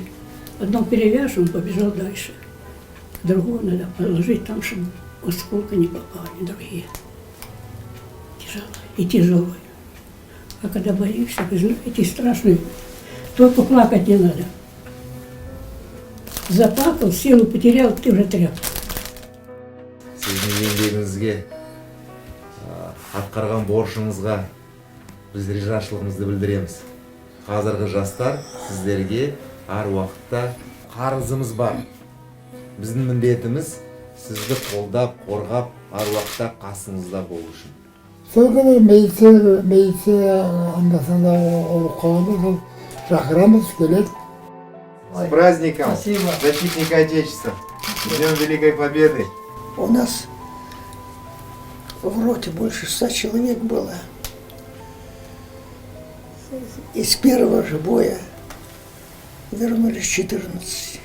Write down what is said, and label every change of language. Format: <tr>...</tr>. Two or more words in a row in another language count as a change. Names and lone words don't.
<ru>Одно перевяжем, побежал дальше. Другого надо положить там, чтобы осколка не попали, другие. Тяжело. И тяжелое. А когда боишься, вы знаете, страшно. Только плакать не надо. Заплакал, силу потерял, ты уже тряпка.</ru> <kk>Сіздің еңбегіңізге, атқарған борышыңызға біз ризашылығымызды білдіреміз. Қазіргі жастар сіздерге әр уақытта қарызымыз бар. Біздің міндетіміз сізді қолдап, қорғап, әр уақытта қасыңызда болу үшін. Сол күні милиция анда-санда олып қалғанда сол шақырамыз, келеді.</kk> <ru>С праздником Спасибо. защитника Отечества! С Днем Великой Победы! У нас в роте больше 100 человек было. Из первого же боя вернулись 14.</ru>